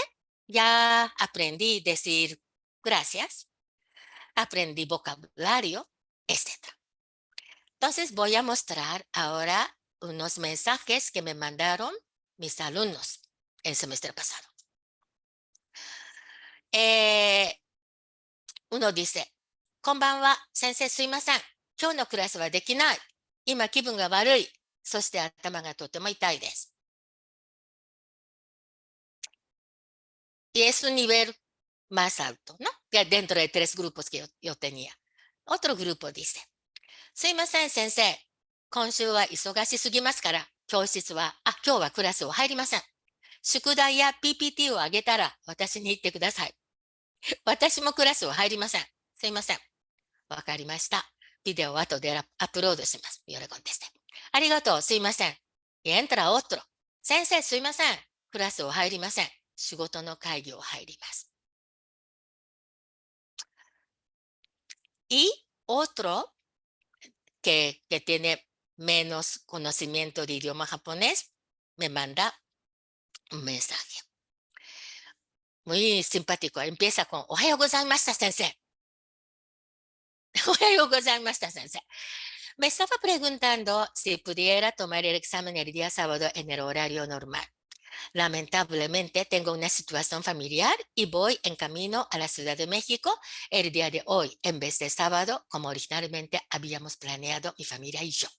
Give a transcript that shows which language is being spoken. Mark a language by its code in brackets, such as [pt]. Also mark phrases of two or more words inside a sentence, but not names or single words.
[es] Ya aprendí decir gracias, aprendí vocabulario, etc. Entonces, voy a mostrar ahora unos mensajes que me mandaron mis alumnos el semestre pasado. Uno dice, [ja] こんばんは、先生すいません。今日のクラスはできない。今気分が悪い。そして頭がとても痛いです。 [es] Y es un nivel más alto, ¿no? [ja] Dentro de 3 grupos que yo tenía. Otro grupo dice, すいません、先生。今週は忙しすぎますから、今日はクラスを入りません。宿題や PPT をあげたら私に言ってください。私もクラスを入りません。すいません。わかりました。ビデオを後でアップロードします。よろしくです。ありがとう。すいません。 [es] entra otro。 [ja] 先生、すいません。クラスを入りません。仕事の会議を入ります。 [es] Y otro que tiene menos conocimiento de idioma japonés me manda un mensaje. Muy simpático. Empieza con, [ja] おはようございました、先生。おはようございました、 [es] 先生。Me estaba preguntando si pudiera tomar el examen el día sábado en el horario normal. Lamentablemente tengo una situación familiar y voy en camino a la Ciudad de México el día de hoy, en vez de sábado, como originalmente habíamos planeado mi familia y yo.